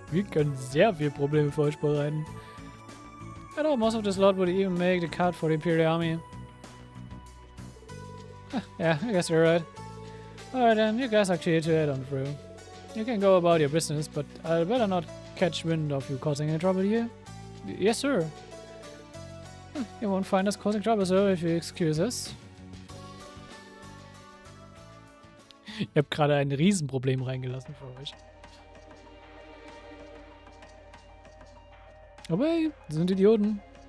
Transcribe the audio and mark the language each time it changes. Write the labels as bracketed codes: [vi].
[de] Wir können sehr viel Probleme für euch bereiten. [en] I know most of this lot would even make the cut for the Imperial Army. Yeah, I guess you're right. Alright then, you guys actually to head on through. You can go about your business, but I'd better not catch wind of you causing any trouble here. Yes, sir. You won't find us causing trouble, sir, if you excuse us. [de] Ich habe gerade ein Riesenproblem reingelassen für euch. Aber hey, das sind Idioten.